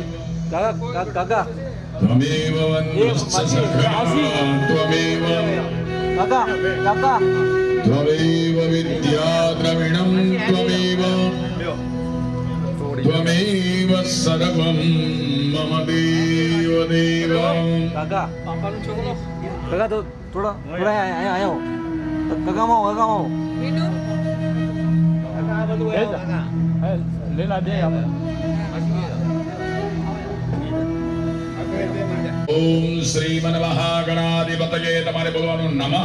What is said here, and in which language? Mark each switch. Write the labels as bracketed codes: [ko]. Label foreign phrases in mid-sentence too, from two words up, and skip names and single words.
[sa] त्वमेव वन्द्यश्च सखा त्वमेव त्वमेव विद्या द्रविणं त्वमेव त्वमेव सर्वं मम देव देव. [gu] બાપાનો છોકરો કાકા તો થોડા અહીંયા આવો કાકામાં કાકામાં લેલા દે આપણે [sa] ओम् श्रीमन् महागणाधिपतये [gu] તમારે બોલવાનું નમઃ.